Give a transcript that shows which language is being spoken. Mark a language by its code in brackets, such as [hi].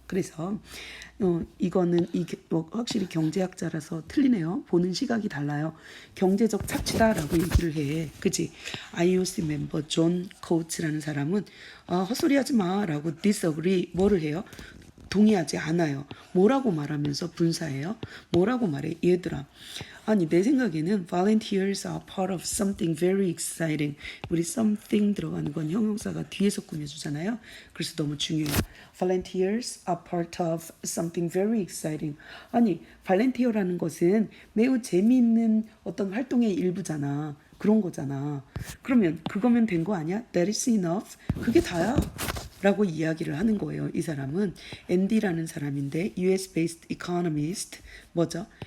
[ko] 그래서 이거는 확실히 경제학자라서 틀리네요. 보는 시각이 달라요. 경제적 착취다라고 얘기를 해. 그치? IOC 멤버 존 코우츠라는 사람은 헛소리하지 마라고 disagree 뭐를 해요? 동의하지 않아요. 뭐라고 말하면서 분사해요? 뭐라고 말해? 얘들아. 아니 내 생각에는 [en] volunteers are part of something very exciting. [ko] 우리 something 들어가는 건 형용사가 뒤에서 꾸며주잖아요. 그래서 너무 중요해요. [en] Volunteers are part of something very exciting. [ko] 아니 volunteer라는 것은 매우 재미있는 어떤 활동의 일부잖아. 그런 거잖아. 그러면 그거면 된 거 아니야? [en] That is enough. [ko] 그게 다야. 라고 이야기를 하는 거예요. 이 사람은 앤디라는 사람인데 [en] US-based economist [ko] 뭐죠?